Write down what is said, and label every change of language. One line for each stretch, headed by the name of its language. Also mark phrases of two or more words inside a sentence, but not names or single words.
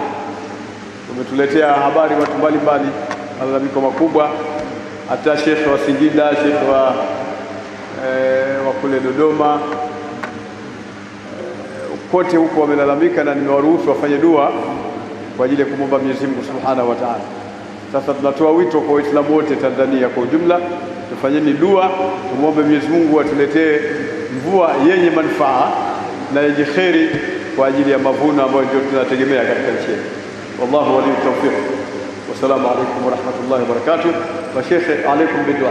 Swahili: Tumetuletea habari watu mbalimbali, malalamiko makubwa, hata shekhe wa Singida, shekhe wa kule Dodoma, kote huko wamelalamika, na nimewaruhusu wafanye dua kwa ajili ya kumwomba Mwenyezi Mungu
Arabic: سبحانه وتعالى.
Swahili: Sasa tunatoa wito kwa Waislamu wote Tanzania kwa ujumla, tufanyeni dua, tumwombe Mwenyezi Mungu atuletee mvua yenye manufaa na yenye kheri kwa ajili ya mavuno ambayo ndio tunategemea katika nchi yetu.
Arabic: والله ولي التوفيق. والسلام عليكم ورحمة الله وبركاته. Wa shekhe, alaykum bidua.